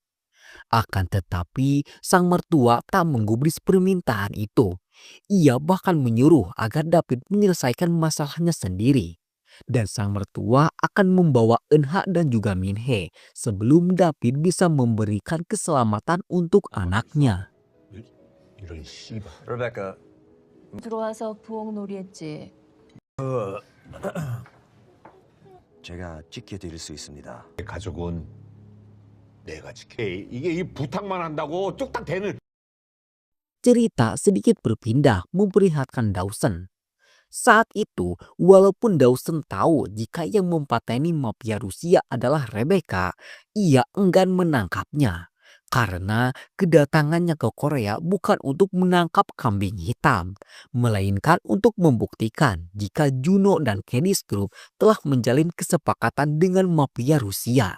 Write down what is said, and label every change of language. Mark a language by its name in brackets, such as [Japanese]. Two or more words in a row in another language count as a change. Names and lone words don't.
[Indonesian] Akan tetapi sang mertua tak menggubris permintaan itu Ia bahkan menyuruh agar David menyelesaikan masalahnya sendiri. Dan sang mertua akan membawa Eunha dan juga Minhee sebelum David bisa memberikan keselamatan untuk anaknya. [Korean] Rebecca, 들어와서 부엌놀이 했지. 제가 지켜드릴 수 있습니다. 가족은 내가 지켜. 이게 이 부탁만 한다고 뚝딱 되는. [Indonesian] Cerita sedikit berpindah memperlihatkan Dawson. Saat itu, walaupun Dawson tahu jika yang mempateni mafia Rusia adalah Rebecca, ia enggan menangkapnya. Karena kedatangannya ke Korea bukan untuk menangkap kambing hitam, melainkan untuk membuktikan jika Juno dan Cadiz Group telah menjalin kesepakatan dengan mafia Rusia.